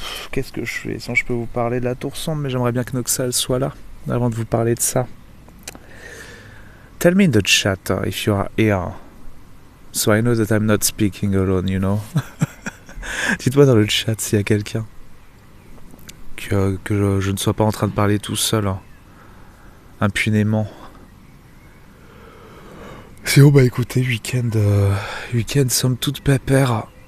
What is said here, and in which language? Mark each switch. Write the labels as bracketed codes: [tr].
[fr] Qu'est-ce que je fais? Sinon je peux vous parler de la tour sombre, mais j'aimerais bien que Noxal soit là avant de vous parler de ça. [en] Tell me in the chat if you are here. So I know that I'm not speaking alone, you know. [fr] Dites-moi dans le chat s'il y a quelqu'un. Que je ne sois pas en train de parler tout seul. Hein. Impunément. C'est bon, bah écoutez, week-end somme toute pépère.